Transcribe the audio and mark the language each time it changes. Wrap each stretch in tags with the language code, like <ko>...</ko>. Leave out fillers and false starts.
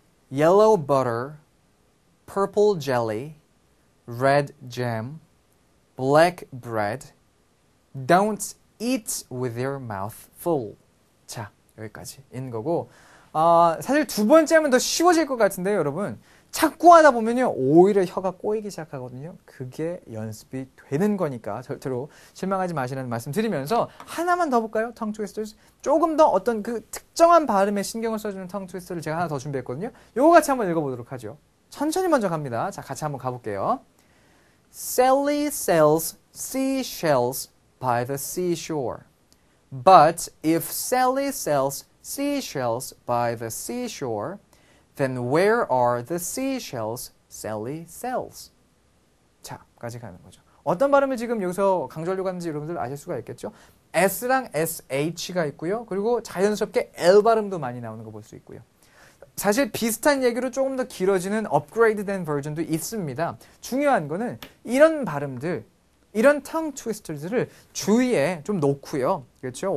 <en>Yellow butter, purple jelly, red jam, black bread, don't eat with your mouth full.</en> <ko>자, 여기까지인 거고, 사실 두 번째 하면 더 쉬워질 것 같은데요, 여러분. 자꾸 하다 보면요, 오히려 혀가 꼬이기 시작하거든요. 그게 연습이 되는 거니까 절대로 실망하지 마시라는 말씀 드리면서 하나만 더 볼까요?</ko> <en>tongue twisters.</en> <ko>조금 더 어떤 그 특정한 발음에 신경을 써주는 tongue twister를 제가 하나 더 준비했거든요. 요거 같이 한번 읽어보도록 하죠. 천천히 먼저 갑니다. 자, 같이 한번 가볼게요.</ko> <en>Sally sells seashells by the seashore. But if Sally sells seashells by the seashore, then where are the seashells Sally sells?</en> <ko>자, 까지 가는 거죠. 어떤 발음을 지금 여기서 강조하려고 하는지 여러분들 아실 수가 있겠죠? S랑 SH가 있고요. 그리고 자연스럽게 L 발음도 많이 나오는 거 볼 수 있고요. 사실 비슷한 얘기로 조금 더 길어지는 업그레이드된 버전도 있습니다. 중요한 거는 이런 발음들, 이런 tongue twisters를 주위에 좀 놓고요. 그렇죠?</ko>